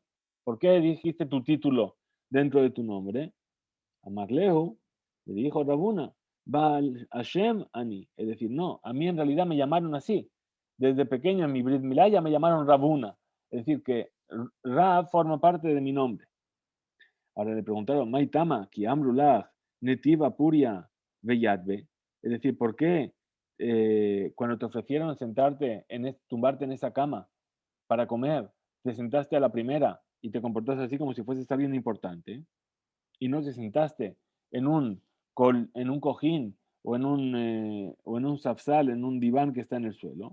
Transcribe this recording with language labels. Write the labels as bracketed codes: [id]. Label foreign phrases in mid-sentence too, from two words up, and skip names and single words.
[es] ¿Por qué dijiste tu título dentro de tu nombre? [arc] Amarlehu le dijo Rabuna, Baal Hashem Ani. [es] Es decir, no, a mí en realidad me llamaron así. Desde pequeño en mi Brit Milá ya me llamaron Rabuna. Es decir, que Rab forma parte de mi nombre. Ahora le preguntaron, [arc] Maitama, ki amrulach, netiva puria, veyadbe. [es] Es decir, ¿por qué cuando te ofrecieron tumbarte en esa cama para comer, te sentaste a la primera y te comportaste así como si fueses alguien importante? Y no te sentaste en en un cojín o en un safsal, en un diván que está en el suelo.